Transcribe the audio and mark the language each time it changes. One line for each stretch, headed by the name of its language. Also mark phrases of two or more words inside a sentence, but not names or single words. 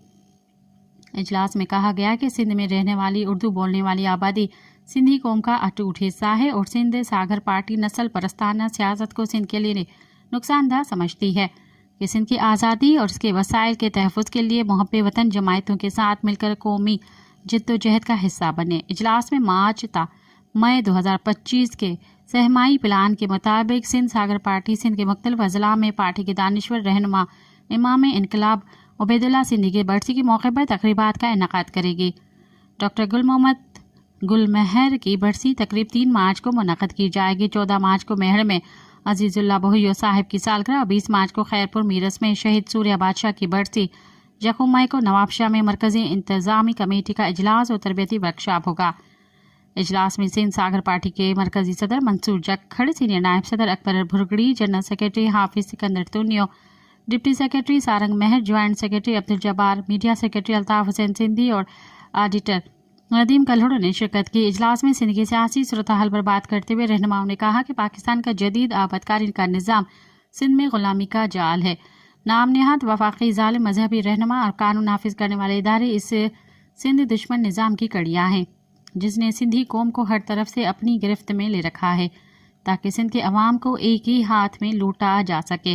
Urdu: اجلاس میں کہا گیا کہ سندھ میں رہنے والی اردو بولنے والی آبادی سندھی قوم کا اٹوٹ حصہ ہے اور سندھ ساگر پارٹی نسل پرستانہ سیاست کو سندھ کے لیے نقصاندہ سمجھتی ہے کہ سندھ کی آزادی اور اس کے وسائل کے تحفظ کے لیے محب وطن جماعتوں کے ساتھ مل کر قومی جدوجہد کا حصہ بنے. اجلاس میں مارچ تا مئی 2025 کے سہ ماہی پلان کے مطابق سندھ ساگر پارٹی سندھ کے مختلف اضلاع میں پارٹی کے دانشور رہنما امام انقلاب عبیداللہ سندھی کے برسی کے موقع پر تقریبات کا انعقاد کرے گی. ڈاکٹر گل محمد گلمہر کی برسی تقریب 3 مارچ کو منعقد کی جائے گی. 14 مارچ کو میہڑ میں عزیزاللہ بہیو صاحب کی سالگرہ اور 20 مارچ کو خیرپور میرس میں شہید سوریہ بادشاہ کی برسی. یکم مئی کو نوابشاہ میں مرکزی انتظامی کمیٹی کا اجلاس اور تربیتی ورکشاپ ہوگا. اجلاس میں سندھ ساگر پارٹی کے مرکزی صدر منصور جکھڑ، سینئر نائب صدر اکبر بھرگڑی,
English: General Secretary
Urdu: حافظ سکندر تنیو,
English: Deputy Secretary
Urdu: سارنگ مہر,
English: Joint Secretary
Urdu: عبدالجبار,
English: Media Secretary
Urdu: الطاف حسین سندھی اور آڈیٹر ندیم کلہوڑ نے شرکت کی. اجلاس میں سندھ کی سیاسی صورت حال پر بات کرتے ہوئے رہنماؤں نے کہا کہ پاکستان کا جدید آبادکاری کا نظام سندھ میں غلامی کا جال ہے. نام نہاد وفاقی ظالم مذہبی رہنما اور قانون نافذ کرنے والے ادارے اس سندھ دشمن نظام کی کڑیاں ہیں، جس نے سندھی قوم کو ہر طرف سے اپنی گرفت میں لے رکھا ہے تاکہ سندھ کے عوام کو ایک ہی ہاتھ میں لوٹا جا سکے.